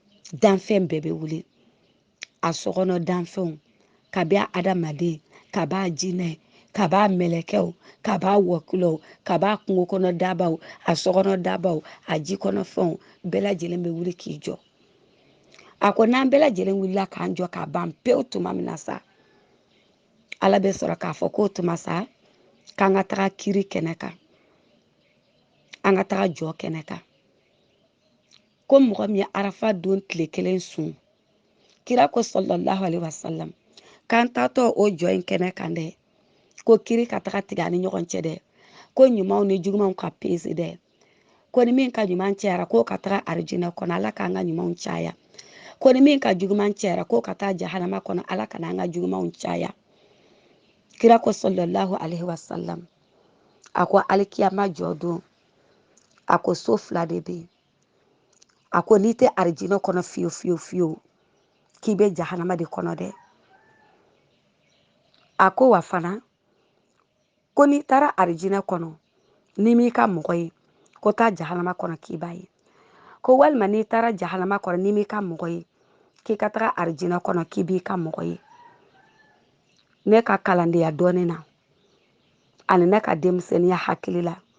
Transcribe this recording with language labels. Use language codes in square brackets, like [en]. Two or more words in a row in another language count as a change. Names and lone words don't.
[bm] danfɛn bɛɛ bɛ wuli a sokɔnɔ danfɛnw ka bɛ adamaden ka b'a jinɛ ka b'a mɛlɛkɛw ka b'a wɔkulɔw ka b'a kungo kɔnɔ dabaw a sokɔnɔ dabaw a ji kɔnɔ fɛnw bɛɛ lajɛlen bɛ wuli k'i jɔ a ko n'an bɛɛ lajɛlen wulila k'an jɔ k'a ban pewu tuma min na sa Ala bɛ sɔrɔ k'a fɔ k'o tuma sa k'an ka taga kiri kɛnɛ kan an ka taga jɔ kɛnɛ kan ko mɔgɔ min ye arafa don tile kelen sun kira ko [ar] صلى الله عليه وسلم [bm] k'an taatɔ o jɔ in kɛnɛ kan dɛ ko kiri ka taga tigɛ ani ɲɔgɔn cɛ dɛ ko ɲumanw ni jugumanw ka pese dɛ ko ni min ka ɲuman cayara k'o ka taga arijinɛ kɔnɔ Ala k'an ka ɲumanw caya ko ni min ka juguman cayara k'o ka taa jahanama kɔnɔ Ala kana an ka jugumanw caya kira ko [ar] صلى الله عليه وسلم [bm] a ko alikiyama jɔ don a ko so fila de bɛ yen a ko n'i tɛ arijinɛ kɔnɔ fiyewu fiyewu fiyewu k'i bɛ jahanama de kɔnɔ dɛ a ko wa fana ko n'i taara arijinɛ kɔnɔ n'i m'i ka mɔgɔ ye ko taa jahanama kɔnɔ k'i b'a ye ko walima n'i taara jahanama kɔnɔ n'i m'i ka mɔgɔ ye k'i ka taga arijinɛ kɔnɔ k'i b'i ka mɔgɔ ye ne ka kalandenya dɔɔnin na ani ne ka denmisɛnniya hakili la